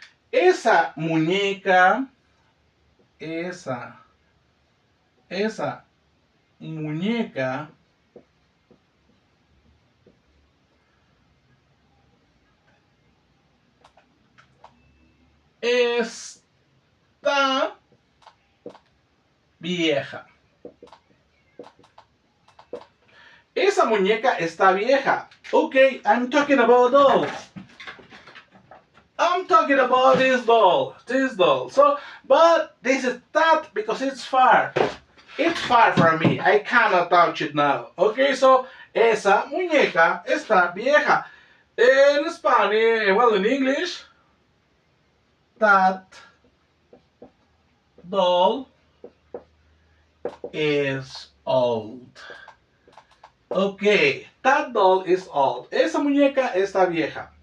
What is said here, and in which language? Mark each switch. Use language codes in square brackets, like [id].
[es] Esa muñeca, esa muñeca está vieja. Esa muñeca está vieja. [en] Okay, I'm talking about dolls. I'm talking about this doll. So, but this is that because it's far. It's far from me. I cannot touch it now. Okay, so [es] esa muñeca está vieja. [en] In Spanish, well, in English, that doll is old. Okay, that doll is old. [es] Esa muñeca está vieja.